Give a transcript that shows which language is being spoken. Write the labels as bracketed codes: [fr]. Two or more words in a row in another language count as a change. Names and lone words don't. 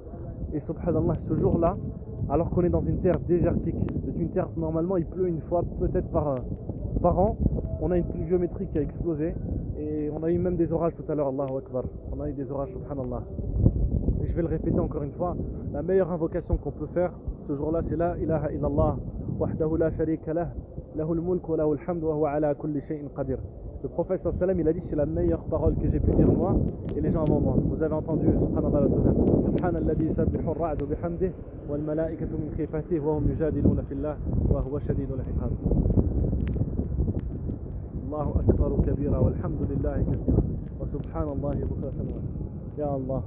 [fr] Et subhanallah, ce jour-là, alors qu'on est dans une terre désertique, c'est une terre, normalement, il pleut une fois, peut-être par an, on a une pluviométrie qui a explosé, et on a eu même des orages tout à l'heure, [ar] الله أكبر. [fr] On a eu des orages, subhanallah. Et je vais le répéter encore une fois, la meilleure invocation qu'on peut faire ce jour-là, c'est [ar] لا إله إلا الله وحده لا شريك له له الملك وله الحمد وهو على كل شيء قدير. [fr] Le prophète [ar] صلى الله عليه وسلم, [fr] il a dit c'est la meilleure parole que j'ai pu dire moi et les gens avant moi. Vous avez entendu, [ar] سبحان الله وتعالى سبحان الذي يسبح الرعد بحمده والملائكة من خيفته وهم يجادلون في الله وهو شديد العقاب. الله أكبر كبيرا والحمد لله كثيرا وسبحان الله بكرة ويا الله.